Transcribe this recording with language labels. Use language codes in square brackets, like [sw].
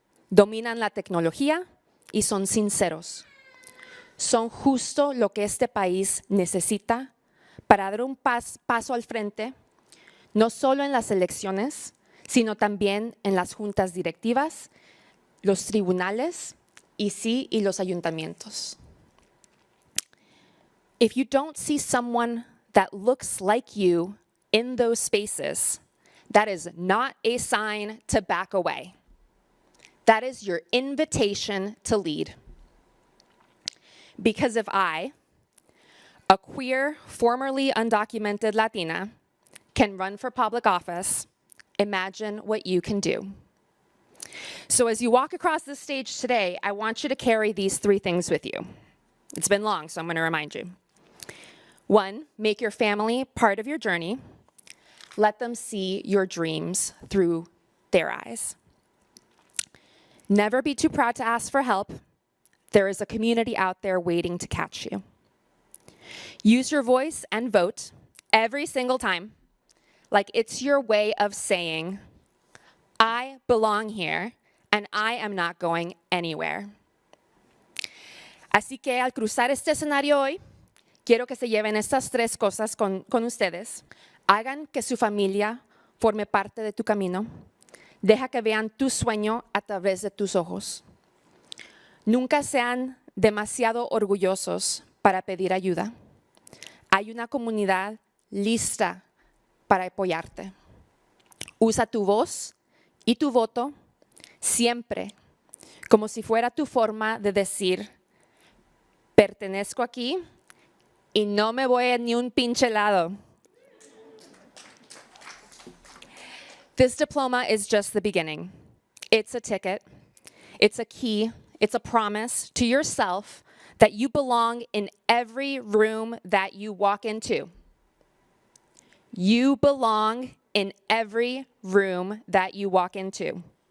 [es] Dominan la tecnología y son sinceros. Son justo lo que este país necesita para dar un paso al frente, no solo en las elecciones, sino también en las juntas directivas, los tribunales y los ayuntamientos. [en] If you don't see someone that looks like you in those spaces, that is not a sign to back away. That is your invitation to lead. Because if I, a queer, formerly undocumented Latina, can run for public office, imagine what you can do. So as you walk across this stage today, I want you to carry these three things with you. It's been long, so I'm going to remind you. 1, make your family part of your journey. Let them see your dreams through their eyes. Never be too proud to ask for help. There is a community out there waiting to catch you. Use your voice and vote every single time, like it's your way of saying, I belong here and I am not going anywhere. [es] Así que al cruzar este escenario hoy, quiero que se lleven estas tres cosas con ustedes. Hagan que su familia forme parte de tu camino. Deja que vean tu sueño a través de tus ojos. Nunca sean demasiado orgullosos para pedir ayuda. Hay una comunidad lista para apoyarte. Usa tu voz y tu voto siempre como si fuera tu forma de decir, pertenezco aquí y no me voy a ni un pinche lado. [en] This diploma is just the beginning. It's a ticket. It's a key. It's a promise to yourself that you belong in every room that you walk into. You belong in every room that you walk into.